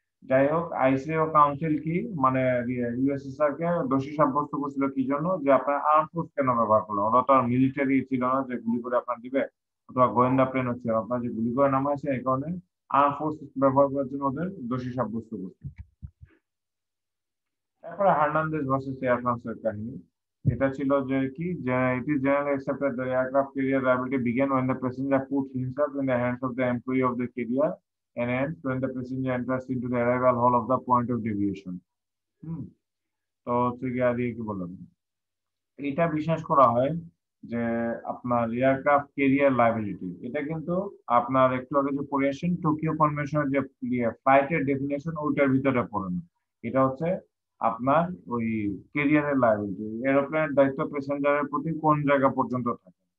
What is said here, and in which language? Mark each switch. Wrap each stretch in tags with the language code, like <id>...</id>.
<bn>যাই হোক, আইসিও কাউন্সিল কি মানে ইউএসএসআর কে দোষী সাব্যস্ত করছিল কি জন্য, যে আপনার আর্ম ফোর্স কেন ব্যবহার করলো, ওরা তো আর মিলিটারি ছিল না যে গুলি করে আপনার দিবে, অথবা গোয়েন্দা প্লেন হচ্ছে, আপনার যে গুলি করে নামাইছে এই কারণে আর্ম ফোর্স ব্যবহার করার জন্য ওদের দোষী সাব্যস্ত করছে। তারপরে হার্নান্দেজ ভার্সেস এয়ার ফ্রান্সের কাহিনী। এটা ছিল যে কি যে</bn> <en>It is generally accepted the aircraft carrier liability begin when the passenger puts himself in the hands of the employee of the carrier and ends when the passenger enters into the arrival hall of the point of deviation।</en> <bn>হুম, তো হচ্ছে গিয়ে আর কি বললাম, এটা বিশ্বাস করা হয় যে আপনার এয়ারক্রাফট ক্যারিয়ার লায়াবিলিটি, এটা কিন্তু আপনার একটু আগে যে পড়ে আসেন টোকিও কনভেনশনের যে ফ্লাইটের ডেফিনেশন ওইটার ভিতরে পড়ে না। এটা হচ্ছে আপনার ওই ক্যারিয়ারের লায়াবিলিটি, এরোপ্লেনের দায়িত্ব প্যাসেঞ্জারের প্রতি কোন জায়গা পর্যন্ত থাকে।</bn>